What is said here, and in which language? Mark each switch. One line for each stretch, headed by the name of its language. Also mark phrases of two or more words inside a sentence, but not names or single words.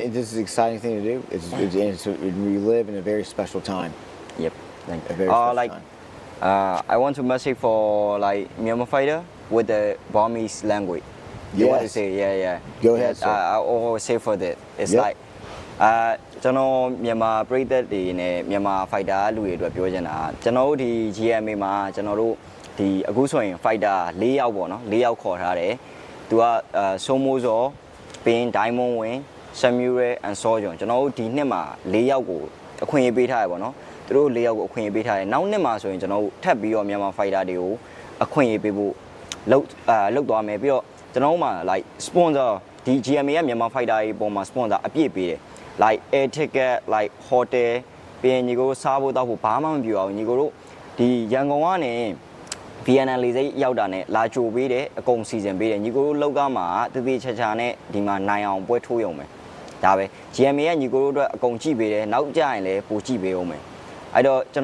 English: and this is an exciting thing to do. We live in a very special time. Yep. Thank A you. very special Like, time. I want to message for like Myanmar fighter with the Burmese language. You want to Yes. say, yeah. Go ahead, Yes, sir. I always say for that. It's Yep. like,
Burmese: ကျွန်တော်မြန်မာပြည်သက်တွေနဲ့မြန်မာ fighter လူတွေအတွက်ပြောချင်တာကျွန်တော်တို့ဒီ GMA မှာကျွန်တော်တို့ဒီအခုဆိုရင် fighter 4ယောက်ပေါ့နော်4ယောက်ခေါ်ထားတယ်သူကစိုးမိုးစောပင်ဒိုင်းမွန်ဝင် Samuel and Sojon ကျွန်တော်တို့ဒီနှစ်မှာ4ယောက်ကိုအခွင့်အရေးပေးထားရပေါ့နော်သူတို့4ယောက်ကိုအခွင့်အရေးပေးထားတယ်နောက်နှစ်မှာဆိုရင်ကျွန်တော်တို့ထပ်ပြီး တော့မြန်မာ fighter တွေကိုအခွင့်အရေးပေးဖို့လောက်သွားမယ်ပြီးတော့ကျွန်တော်တို့မှာ
English: like sponsor
Burmese: ဒီ GMA ကမြန်မာ fighter တွေပေါ်မှာ sponsor အပြည့်ပေးတယ်
English: like air ticket like hotel
Burmese: ပြီးရင်ညီကိုစားဖို့တောက်ဖို့ဘာမှမပြောအောင်ညီကိုတို့ဒီရန်ကုန်ကနေ VNL လေးစိတ်ရောက်တာနဲ့လာကြို ပေးတယ်အကုန်စီစဉ်ပေးတယ်ညီကိုတို့လောက်ကမှာတတိချာချာနဲ့ဒီမှာနိုင်အောင်ပွဲထိုးရုံပဲဒါပဲ GMA ကညီကိုတို့အတွက်အကုန်ကြည့်ပေးတယ်နောက်ကြရင်လည်းပိုကြည့်ပေးအောင်မယ်အဲ့တော့ကျွန်